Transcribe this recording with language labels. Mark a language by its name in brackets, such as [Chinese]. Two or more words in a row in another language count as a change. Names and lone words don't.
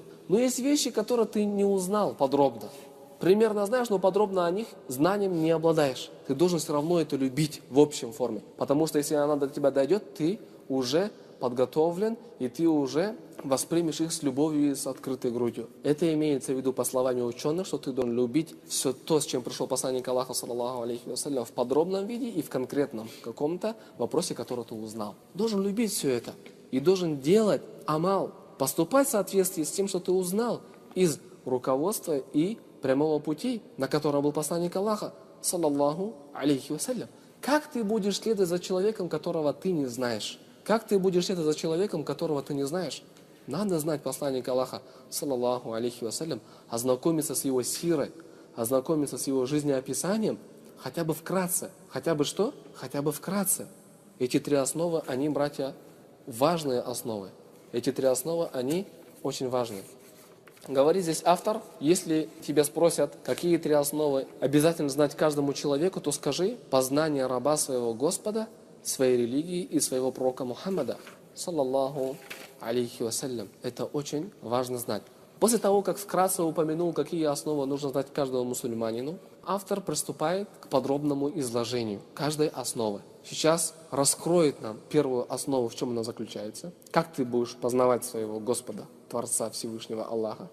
[Russian] Но есть вещи, которые ты не узнал подробно. Примерно знаешь, но подробно о них знанием не обладаешь. Ты должен все равно это любить в общем форме. Потому что если она до тебя дойдет, ты уже подготовлен, и ты уже воспримешь их с любовью и с открытой грудью. Это имеется в виду по словам ученых, что ты должен любить все то, с чем пришел посланник Аллаха, [Arabic] صلى الله عليه وسلم, [Russian] в подробном виде и в конкретном каком-то вопросе, который ты узнал. Должен любить все это. И должен делать амал, поступать в соответствии с тем, что ты узнал из руководства и прямого пути, на котором был посланник Аллаха, [Arabic] صلى الله عليه وسلم. [Russian] Как ты будешь следовать за человеком, которого ты не знаешь? Как ты будешь следовать за человеком, которого ты не знаешь? Надо знать посланника Аллаха, [Arabic] صلى الله عليه وسلم, [Russian] ознакомиться с его сирой, ознакомиться с его жизнеописанием, хотя бы вкратце. Хотя бы что? Хотя бы вкратце. Эти три основы, они, братья, важные основы. Эти три основы, они очень важные. Говорит здесь автор, если тебя спросят, какие три основы обязательно знать каждому человеку, то скажи: познание раба своего Господа, своей религии и своего пророка Мухаммада, [Arabic] صلى الله عليه وسلم. [Russian] Это очень важно знать. После того, как вкратце упомянул, какие основы нужно знать каждому мусульманину, автор приступает к подробному изложению каждой основы. Сейчас раскроет нам первую основу, в чем она заключается. Как ты будешь познавать своего Господа, Творца Всевышнего Аллаха.